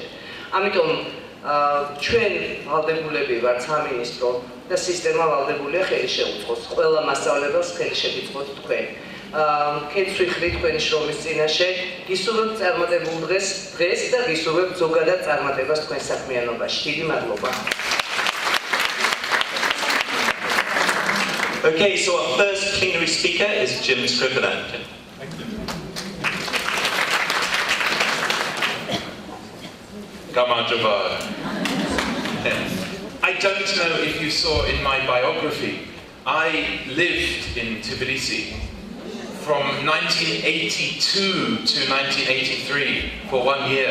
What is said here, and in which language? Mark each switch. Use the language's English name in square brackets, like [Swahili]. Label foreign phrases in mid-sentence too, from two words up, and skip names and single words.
[Georgian] ამიტომ ჩვენ ვალდებულები ვართ სამინისტრო და სისტემა ვალდებულია ხელი შეუწყოს. ყველა მასწავლებელს ხელი შეგიწყოთ თქვენ. კეცვი ხრი თქვენი შრომის წინაშე, გისურვებთ წარმატებულ დღეს და გისურვებთ ზოგადად წარმატებას თქვენ საქმიანობაში. დიდი მადლობა. [English] Okay, so our first plenary speaker is Jim Scrivener. I don't know if you saw in my biography, I lived in Tbilisi from 1982 to 1983 for 1 year.